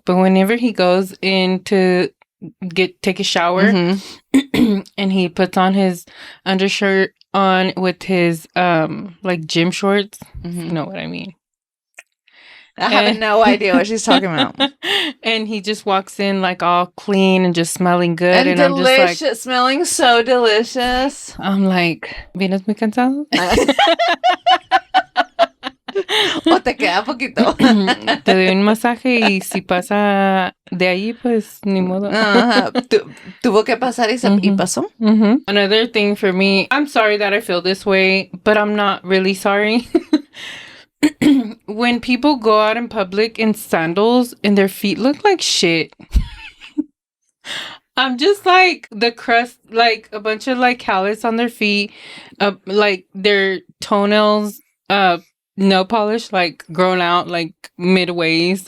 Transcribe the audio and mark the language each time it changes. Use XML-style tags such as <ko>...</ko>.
<en>But whenever he goes in to take a shower and he puts on his undershirt on with his like gym shorts, you know what I mean. I have no idea what she's talking about. And he just walks in like all clean and just smelling good. And delicious, I'm just like, smelling so delicious. I'm like,</en> <es>¿vienes muy cansado? O te queda poquito. Te doy un masaje y si pasa de ahí, pues ni modo. Tuvo que pasar y pasó.</es> <en>Another thing for me, I'm sorry that I feel this way, but I'm not really sorry. When people go out in public in sandals and their feet look like shit. I'm just like the crust, like a bunch of like callus on their feet, like their toenails, nail polish like grown out like midways.</en>